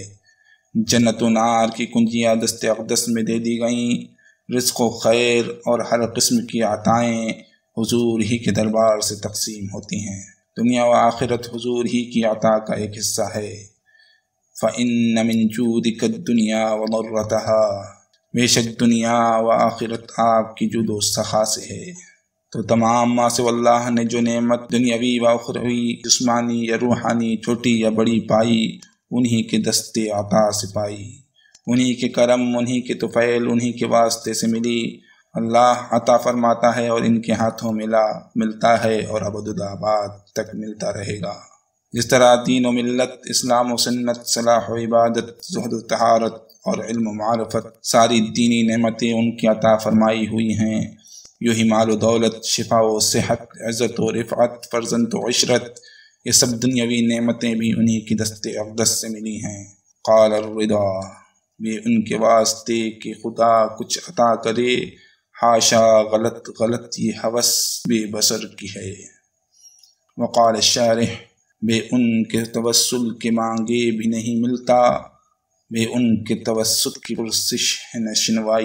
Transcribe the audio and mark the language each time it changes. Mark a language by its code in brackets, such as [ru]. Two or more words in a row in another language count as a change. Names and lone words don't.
[ur] جنت و نار کی کنجیاں دست اقدس میں دے دی گئیں، رزق و خیر اور ہر قسم کی عطائیں حضور ہی کے دربار سے تقسیم ہوتی ہیں۔ دنیا و آخرت حضور ہی کی عطا کا ایک حصہ ہے۔ [ar] فَإِنَّ مِن جُودِكَ الدُّنْيَا وَضَرَّتَهَا، [ur] بے شک دنیا و آخرت آپ کی جود و سخا سے ہے۔ تو تمام ما سوی اللہ نے جو نعمت دنیاوی و اخروی جسمانی یا روحانی چھوٹی یا بڑی پائی، انہی کے دستے عطا سے پائی، انہی کے کرم، انہی کے طفیل، انہی کے واسطے سے ملی۔ اللہ عطا فرماتا ہے اور ان کے ہاتھوں ملتا ہے اور ابدالآباد تک ملتا رہے گا۔ جس طرح دین و ملت، اسلام و سنت، صلاح و عبادت، زہد و طہارت اور علم و معرفت، ساری دینی نعمتیں ان کی عطا فرمائی ہوئی ہیں، یوں ہی مال و دولت، شفا و صحت، عزت و رفعت، فرزند و عشرت، یہ سب دنیاوی نعمتیں بھی انہی کی دست اقدس سے ملی ہیں۔ [ar] قال الرضا، [ur] یہ ان کے واسطے کہ خدا کچھ عطا کرے، حاشا غلط یہ ہوس بے بصر کی ہے۔ [ar] وقال الشارح، [ur] بے ان کے توسل کے مانگے بھی نہیں ملتا، بے ان کے توسط کی پرسش ہے نہ شنوائی۔